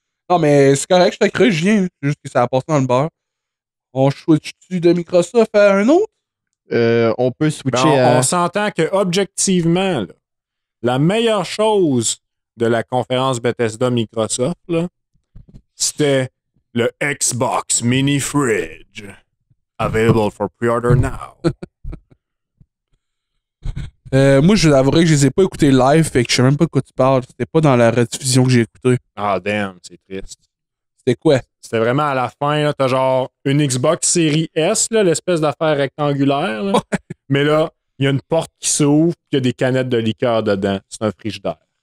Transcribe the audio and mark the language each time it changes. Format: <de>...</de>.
<fr>Non, mais c'est correct, je te crée, je viens. Juste que ça a passé dans le beurre. On switch-tu de Microsoft à un autre? On peut switcher à... On s'entend que objectivement, là, la meilleure chose de la conférence Bethesda Microsoft, là, c'était le Xbox Mini Fridge.</fr> <en>Available for pre-order now.</en> <fr>Moi, je l'avouerais que je les ai pas écoutés live, fait que je sais même pas de quoi tu parles. C'était pas dans la rediffusion que j'ai écouté. Ah, damn, c'est triste. C'était quoi? C'était vraiment à la fin, là, t'as genre une Xbox Series S, là, l'espèce d'affaire rectangulaire. Là. Mais là, il y a une porte qui s'ouvre, il y a des canettes de liqueur dedans. C'est un frigidaire.</fr>